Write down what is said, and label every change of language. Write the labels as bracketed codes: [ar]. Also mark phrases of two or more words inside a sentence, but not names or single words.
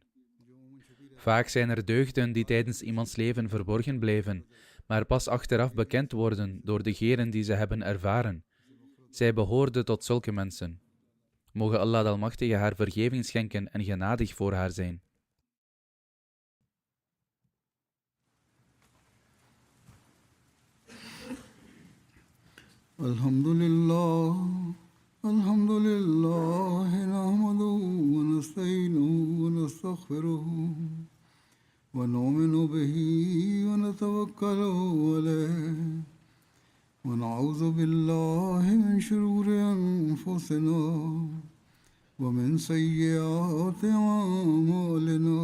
[nl] Vaak zijn er deugden die tijdens iemands leven verborgen blijven, maar pas achteraf bekend worden door degenen die ze hebben ervaren. Zij behoorde tot zulke mensen. Moge Allah de Almachtige haar vergeving schenken en genadig voor haar zijn. [ar] الحمد لله، الحمد لله، نحمده ونستعينه ونستغفره ونؤمن به ونتوكل عليه ونعوذ بالله من شرور أنفسنا ومن سيئات أعمالنا.